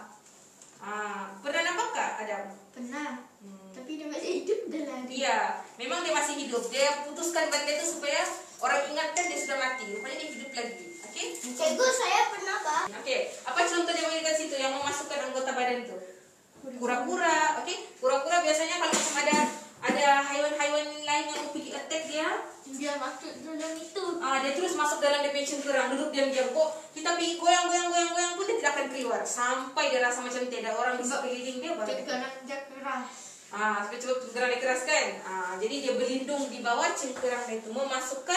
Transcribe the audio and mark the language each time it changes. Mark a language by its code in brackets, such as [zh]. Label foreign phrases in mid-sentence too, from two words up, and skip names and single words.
[ms] Pernah nampak tak Adam? Pernah. Tapi dia masih hidup dah lari. Iya, memang dia masih hidup. Dia putuskan badan itu supaya orang ingatkan dia sudah mati. Rupanya dia hidup lagi. Okey? Cikgu, saya pernah bang. Okey, apa contoh dia bagi dekat situ yang memasukkan anggota badan itu? Kura-kura. Okey, kura-kura biasanya kalau macam ada haiwan-haiwan lain yang mau pergi attack dia, Dia masuk dalam itu. dia terus masuk dalam dia punya cengkerang, duduk diam-diam. Kok kita pergi goyang-goyang pun dia tidak akan keluar sampai dia rasa macam tidak ada orang di sekeliling dia baru. Cengkerang dia keras. Sampai coba cengkerang dia keras kan. Jadi dia berlindung di bawah cengkerang dia itu, memasukkan.